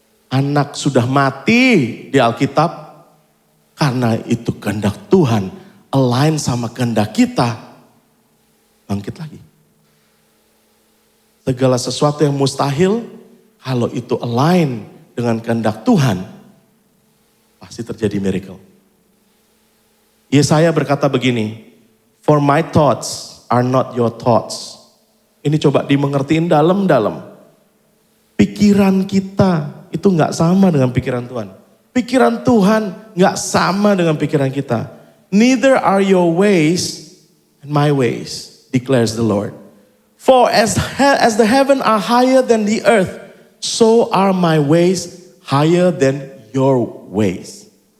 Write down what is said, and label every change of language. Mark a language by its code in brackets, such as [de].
[id] Anak sudah mati di Alkitab karena itu kehendak Tuhan. align sama kehendak kita, bangkit lagi. Segala sesuatu yang mustahil, kalau itu align dengan kehendak Tuhan, pasti terjadi miracle. Yesaya berkata begini, [en] "For my thoughts are not your thoughts." [id] Ini coba dimengertiin dalam-dalam. Pikiran kita itu gak sama dengan pikiran Tuhan. Pikiran Tuhan gak sama dengan pikiran kita. [en] "Neither are your ways and my ways, declares the Lord. For as the heaven are higher than the earth, so are my ways higher than your ways."